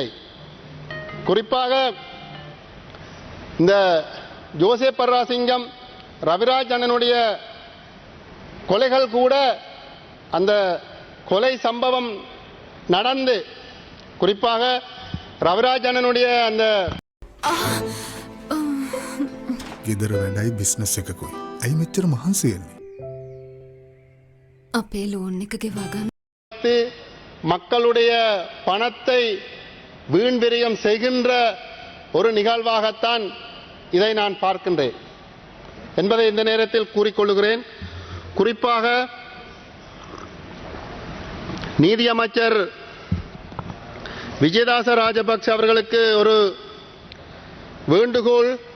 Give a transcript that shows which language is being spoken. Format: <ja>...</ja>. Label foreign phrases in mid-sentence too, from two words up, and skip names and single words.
<ta>குறிப்பாக இந்த ஜோசப் பராசிங்கம் ரவிராஜ் அண்ணனுடைய கொலைகள் கூட அந்த கொலை சம்பவம் நடந்து குறிப்பாக ரவிராஜனுடைய அந்த</ta> <si>ගෙදර වැඩයි බිස්නස් එකකුයි. ඇයි මෙච්චර මහන්සි වෙන්නේ? අපේ ලෝන් එක ගෙවා ගන්න.</si> <ta>மக்களுடைய பணத்தை வீண் விரயம் செய்கின்ற ஒரு நிகழ்வாகத்தான் இதை நான் பார்க்கின்றேன் என்பதை இந்த நேரத்தில் கூறிக்கொள்கிறேன். குறிப்பாக நீதியமைச்சர் விஜயதாச ராஜபக்ஷ அவர்களுக்கு ஒரு வேண்டுகோள்.</ta>